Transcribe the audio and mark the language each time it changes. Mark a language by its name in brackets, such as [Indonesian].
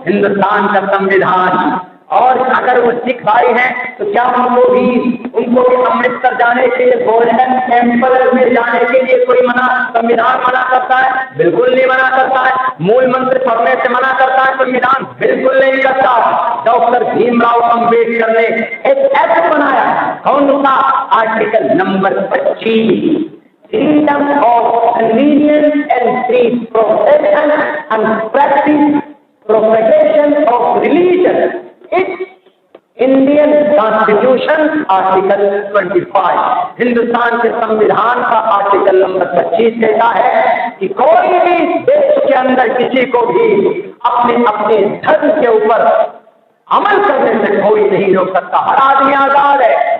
[Hindi] हिंदुस्तान का संविधान। और अगर वो सिख भाई हैं तो क्या उनको भी अमृतसर जाने के लिए, गोल्डन टेम्पल में जाने के लिए कोई संविधान मना करता है? बिल्कुल नहीं मना करता है। मूल मंत्र पढ़ने से मना करता है संविधान? बिल्कुल नहीं करता। डॉक्टर भीमराव अम्बेडकर ने एक एक्ट बनाया, कौन सा? [English] Article number 25, freedom of convenience and free profession and practice, propagation of religion. It's [Hindi] Indian constitution article 25, Hindustan के संविधान का आर्टिकल नंबर 25 कहता है कि कोई भी देश के अंदर किसी को भी अपने धर्म के ऊपर अमल करने से कोई नहीं रोक सकता। हर आदमी आजाद है।